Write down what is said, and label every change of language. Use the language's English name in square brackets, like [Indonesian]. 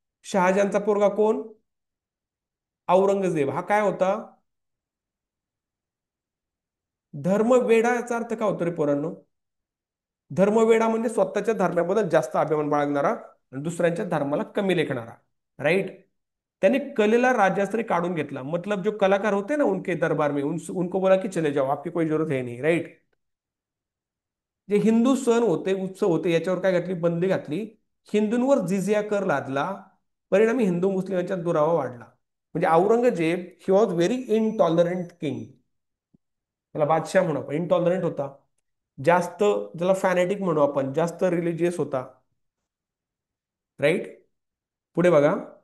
[Marathi] शहाजहानचा पोरगा. कोण? औरंगजेब. हा काय होता? धर्मवेडा. याचा अर्थ काय होतो रे पोरांनो? धर्मवेडा म्हणजे स्वतःच्या धर्माबद्दल जास्त अभिमान बाळगणारा आणि दुसऱ्यांच्या धर्माला कमी लेखणारा. राईट. त्याने कलेला राज्यास्त्री काढून घेतला. [Hindi] मतलब जो कलाकार होते ना उनके दरबार में, उनको बोला की चले जाओ, आपकी कोई जरूरत है नहीं. [English] Right. [Marathi] जे हिंदू सण होते, उत्सव होते, याच्यावर काय घातली? बंदी घातली. हिंदूंवर जिझिया कर लादला. परिणामी हिंदू मुस्लिमांच्या दुरावा वाढला. म्हणजे Aurangzeb, [English] He was very intolerant king. [Marathi] त्याला बादशाह म्हणू आपण. इनटॉलरंट होता, जास्त, ज्याला फॅनेटिक म्हणू आपण, जास्त रिलिजियस होता. राईट. पुढे बघा.